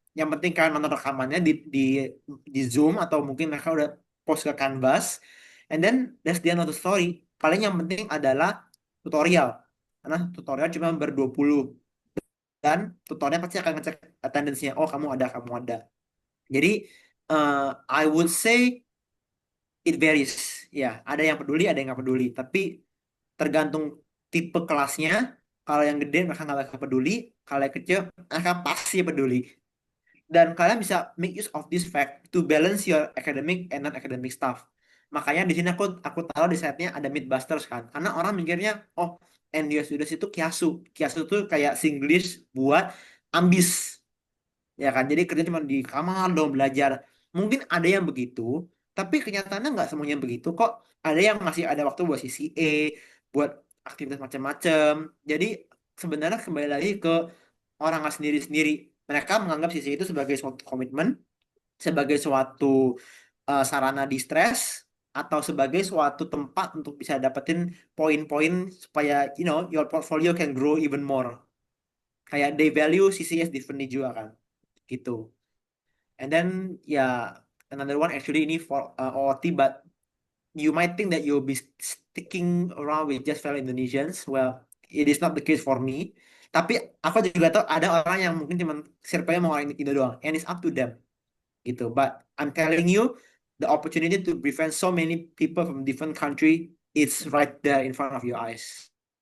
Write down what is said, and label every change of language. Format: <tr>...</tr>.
<id>Yang penting kalian nonton rekamannya di Zoom atau mungkin mereka udah post ke Canvas,</id> <en>and then that's the end of the story.</en> <id>Paling yang penting adalah tutorial, karena tutorial cuma ber 20, dan tutornya pasti akan ngecek attendance-nya. Oh, kamu ada.</id> <en>Jadi I would say it varies.</en> <id>Ya, ada yang peduli, ada yang nggak peduli. Tapi tergantung tipe kelasnya. Kalau yang gede mereka nggak bakal peduli. Kalau yang kecil mereka pasti peduli. Dan kalian bisa</id> <en>make use of this fact to balance your academic and non-academic stuff.</en> <id>Makanya di sini aku taruh di setnya ada Mythbusters kan. Karena orang mikirnya, oh, NDO Studios itu kiasu. Kiasu itu kayak Singlish buat ambis. Ya kan, jadi kerja cuma di kamar dong belajar. Mungkin ada yang begitu, tapi kenyataannya nggak semuanya begitu kok. Ada yang masih ada waktu buat CCA, buat aktivitas macam-macam. Jadi sebenarnya kembali lagi ke orang sendiri-sendiri. Mereka menganggap CCA itu sebagai suatu komitmen, sebagai suatu sarana distress, atau sebagai suatu tempat untuk bisa dapetin poin-poin supaya</id> <en>your portfolio can grow even more.</en> <id>Kayak</id> <en>they value CCS differently</en> <id>juga kan, gitu.</id> <en>And then yeah, another one actually ini for OOT, but you might think that you'll be sticking around with just fellow Indonesians. Well, it is not the case for me.</en> <id>Tapi aku juga tahu ada orang yang mungkin cuma circle-nya mau orang Indo doang,</id> <en>and it's up to them</en> <id>gitu.</id> <en>But I'm telling you, the opportunity to befriend so many people from different country, it's right there in front of your eyes.</en>